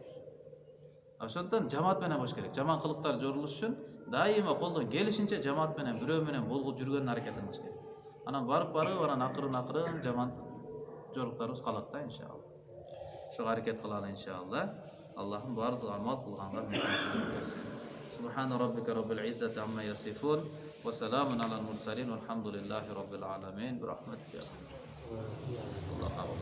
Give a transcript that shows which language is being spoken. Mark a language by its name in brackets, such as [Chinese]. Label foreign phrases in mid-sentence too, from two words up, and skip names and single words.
[Kyrgyz] Ошондон жамаат менен бош керек. Жаман кылыктар жорулуш үчүн дайыма колдон келишинче жамаат менен, бирөө менен болгу жүргөн аракетин кылыш керек. Анан барып, анан акырын жаман жоруктарыбыз калат да иншалла. Ошого аракет кылалы иншалла. Аллахым баарыбызга амал кылганга мүмкүнчүлүк берсин. [Arabic] سبحان ربك رب العزة عما يصفون وسلام على المرسلين والحمد لله رب العالمين. برحمتك.